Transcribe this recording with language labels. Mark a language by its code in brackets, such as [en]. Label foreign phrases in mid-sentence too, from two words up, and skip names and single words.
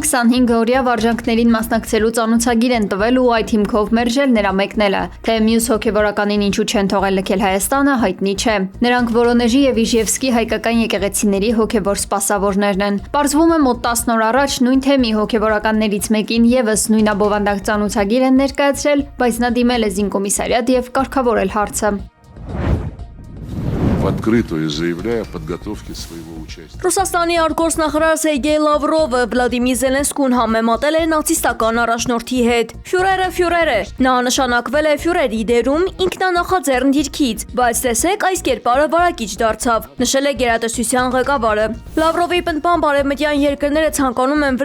[hy] 25-օրյա վարժանքներին մասնակցելու ծանոթագիր են տվել ու այդ հիմքով մերժել նրա մեկնելը։ Թե մյուս հոգևորականին ինչու չեն թողել լքել Հայաստանը, հայտնի չէ։ Նրանք Վորոնեժի եւ Իժևսկի հայկական եկեղեցիների հոգևոր սպասավորներն են։ Պարզվում է մոտ 10 օր առաջ նույն թեմի հոգևորականներից мեկին եւս նույնաբովանդակ ծանոթագիր են ներկայացրել, բայց նա դիմել է Զինկոմիսարիատ եւ կարգավորել հարցը։ [ru] В открытую заявляя о подготовке своего участия. [hy] Ռուսաստանի արտգործնախարար Սերգեյ Լավրովը Վլադիմիր Զելենսկուն համեմատել է նացիստական առաջնորդի հետ։ Ֆյուրերը։ Նա նշանակվել է ֆյուրերի դերում ինքնանախաձեռն դիրքից, բայց տեսեք այս կերպարը վարակիչ դարձավ, նշել է գերատեսչության ղեկավարը։ Լավրովի պնդմամբ արևմտյան երկրները ցանկանում են